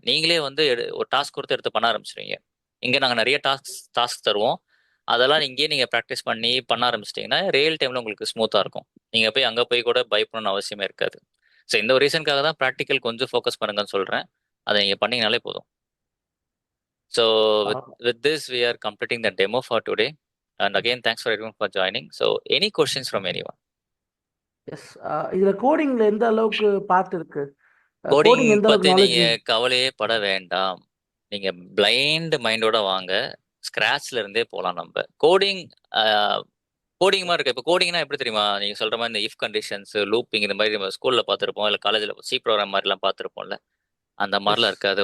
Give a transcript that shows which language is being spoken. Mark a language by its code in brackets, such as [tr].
[ta] நீங்களே வந்து ஒரு டாஸ்க் கொடுத்து எடுத்து பண்ண ஆரம்பிச்சிருவீங்க. இங்கே நாங்கள் நிறைய டாஸ்க் தருவோம். அதெல்லாம் இங்கேயே நீங்கள் ப்ராக்டிஸ் பண்ண ஆரம்பிச்சிட்டிங்கன்னா ரியல் டைமில் உங்களுக்கு ஸ்மூத்தாக இருக்கும். நீங்கள் போய் அங்கே போய் கூட பயப்படணும்னு அவசியமே இருக்காது. ஸோ இந்த ஒரு ரீசனுக்காக தான் ப்ராக்டிக்கல் கொஞ்சம் ஃபோக்கஸ் பண்ணுங்கன்னு சொல்கிறேன். அதை நீங்கள் பண்ணீங்கனாலே போதும். [en] So with this, we are completing the demo for today. And again, thanks for everyone for joining. So any questions from anyone? [ta] S, இதுல கோடிங்ல எந்த அளவுக்கு பார்ட் இருக்கு? கோடிங் கோடிங் எந்த அளவுக்கு பத்தி நாலேஜ்? நீங்க கவலையே பட வேண்டாம். நீங்க பிளைண்ட் மைண்டோட வாங்க. ஸ்கிராச்ல இருந்தே போலாம். நம்ம கோடிங் கோடிங் மாதிரி இருக்கு. இப்போ கோடிங்னா எப்படி தெரியுமா? நீங்க சொல்ற மாதிரி இந்த இஃப் கண்டிஷன்ஸ், லூப்பிங் இந்த மாதிரி நம்ம ஸ்கூல்ல பார்த்துருப்போம், இல்லை காலேஜில் சி ப்ரோக்ராம் மாதிரிலாம் பார்த்துருப்போம்ல. அந்த மாதிரிலாம் இருக்காது.